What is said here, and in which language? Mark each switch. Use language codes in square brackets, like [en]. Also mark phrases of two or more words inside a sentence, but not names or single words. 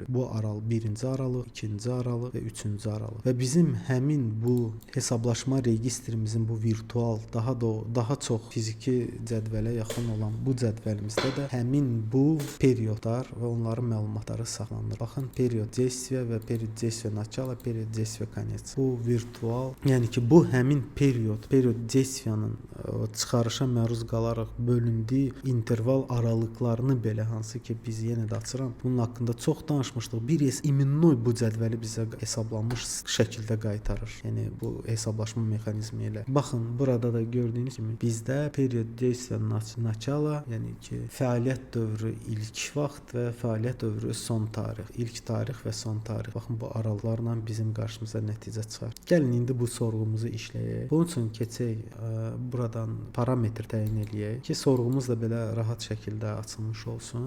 [az] Bu aralıq birinci aralıq, ikinci aralıq və üçüncü aralıq. Və bizim həmin bu hesablaşma registrimizin bu virtual, daha çox fiziki cədvələ yaxın olan bu cədvəlimizdə də həmin bu periodlar və onların məlumatları saxlanılır. [ru] Baxın, период действия və период действия начало, период действия конец. [az] Bu virtual, yəni ki bu həmin [ru] period действиянın [az] çıxarışa məruz qalaraq bölündüyü interval aralıqlarını belə hansı ki biz yenə də açıram. Bunun haqqında çox danışmışdıq. Bir iminnoy bu cədvəli bizə hesablanmış şəkildə qaytarır. Yəni bu hesablaşma mexanizmi ilə. Baxın, burada da gördüyünüz kimi bizdə [ru] period действия начало, [az] yəni ki fəaliyyət dövrü ilk vaxt və fəaliyyət dövrü son tarix, ilk tarix və son tarix. Baxın, bu aralıqlarla bizim qarşımıza nəticə çıxar. Gəlin indi bu sorğumuzu işləyək. Bunun üçün keçək buradan parametr təyin eləyək ki, sorğumuz da belə rahat şəkildə açılmış olsun.